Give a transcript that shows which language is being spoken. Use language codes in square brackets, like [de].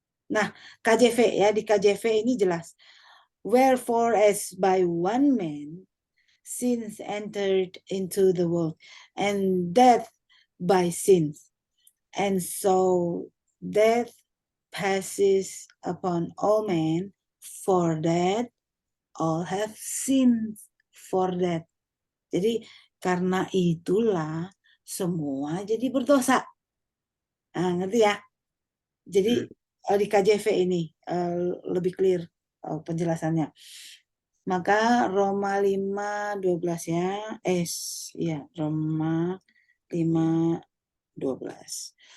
[id] Nah, KJV ya, di KJV ini jelas. [en] Wherefore as by one man sins entered into the world, and death by sins. And so death passes upon all men, for that all have sinned for that. [id] Jadi karena itulah semua jadi berdosa. Nah, ngerti ya? Jadi di KJV ini lebih clear penjelasannya. Maka Roma 5:12 ya. Ya, Roma 5:12.